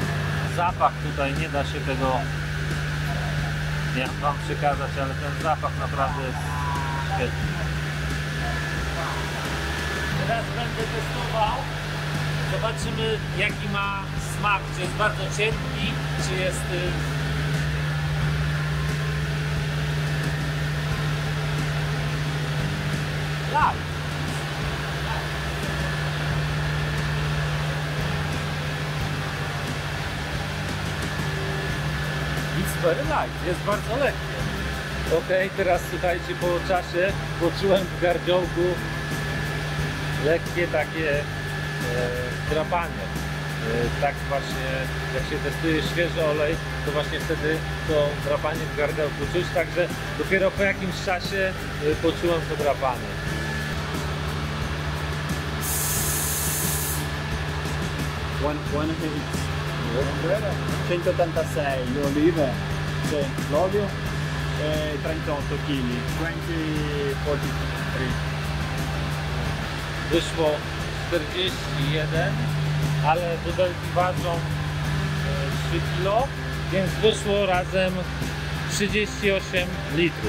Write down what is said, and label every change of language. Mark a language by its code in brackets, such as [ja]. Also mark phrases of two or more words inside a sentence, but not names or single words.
[pl] Zapach tutaj, nie da się tego wam przekazać, ale ten zapach naprawdę jest świetny. Teraz będę testował. Zobaczymy, jaki ma smak. Czy jest bardzo cienki, czy jest light. [en] It's very light, [pl] jest bardzo lekkie. Ok, teraz słuchajcie, po czasie poczułem w gardziołku lekkie takie drapanie. Tak właśnie, jak się testuje świeży olej, to właśnie wtedy to drapanie w gardełku czuć, także dopiero po jakimś czasie poczułem to drapanie. [en] One hit. [it] 186 di olive, l'olio e 38 kg, 2043. [pl] Wyszło 41, ale butelki ważą 3 kg, więc wyszło razem 38 litrów.